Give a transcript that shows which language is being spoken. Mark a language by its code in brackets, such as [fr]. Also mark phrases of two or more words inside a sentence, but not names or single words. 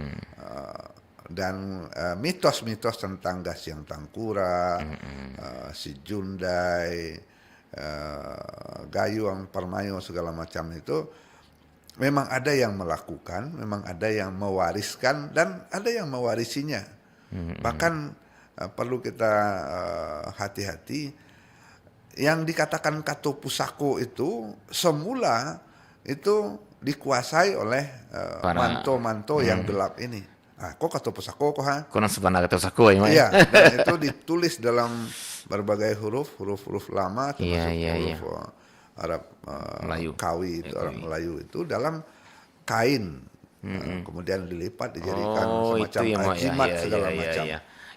[id] Dan mitos-mitos tentang Dasyang Tangkura, si Jundai, Gayung, Parmayo, segala macam itu memang ada yang melakukan, memang ada yang mewariskan, dan ada yang mewarisinya. Bahkan perlu kita hati-hati, yang dikatakan Kato Pusako itu semula itu dikuasai oleh manto-manto yang gelap ini. [min] Kok Kato Pusako kok ha? [id] Konon sebenarnya Kato Pusako ya, Mak? Iya, dan itu ditulis dalam berbagai huruf lama, termasuk huruf Arab Melayu. Kawi itu, orang Melayu itu dalam kain, kemudian dilipat dijadikan semacam jimat segala macam.